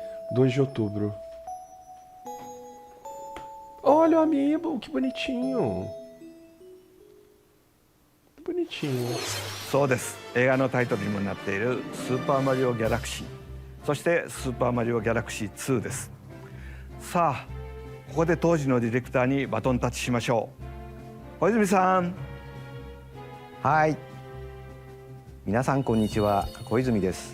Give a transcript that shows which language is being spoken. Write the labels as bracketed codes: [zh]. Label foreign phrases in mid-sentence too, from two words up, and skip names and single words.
[pt] 2 de outubro. Olha o amiibo, que bonitinho. Bonitinho. [ja] そうです。映画のタイトルにもなっているスーパーマリオギャラクシー、そしてスーパーマリオギャラクシー2です。さあ、ここで当時のディレクターにバトンタッチしましょう。小泉さん。はい。皆さんこんにちは、小泉です。